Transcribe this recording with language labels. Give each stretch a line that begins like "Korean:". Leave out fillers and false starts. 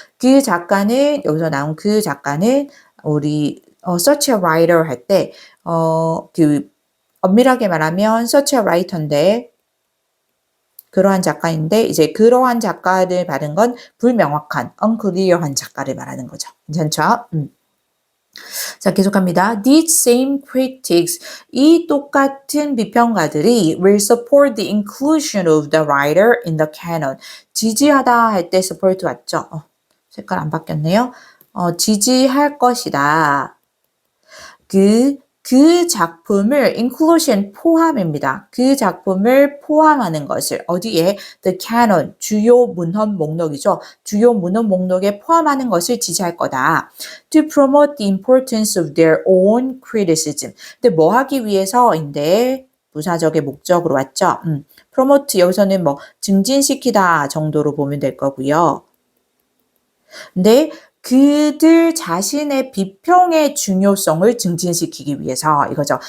Korean: 그 작가는 여기서 나온 그 작가는 우리
English: such a writer
Korean: 할 때 그 엄밀하게 말하면 such a writer인데 그러한 작가인데 이제 그러한 작가를 말하는 건 불명확한 unclear한 작가를 말하는 거죠. 괜찮죠? 자, 계속합니다.
English: These same critics,
Korean: 이 똑같은 비평가들이
English: will support the inclusion of the writer in the canon.
Korean: 지지하다 할 때 support 왔죠? 색깔 안 바뀌었네요. 지지할 것이다. 그 작품을 inclusion 포함입니다. 그 작품을 포함하는 것을 어디에 the canon 주요 문헌 목록이죠. 주요 문헌 목록에 포함하는 것을 지지할 거다.
English: To promote the importance of their own criticism.
Korean: 근데 뭐 하기 위해서인데 부사적의 목적으로 왔죠. promote 여기서는 뭐 증진시키다 정도로 보면 될 거고요. 근데 그들 자신의 비평의 중요성을 증진시키기 위해서 이거죠.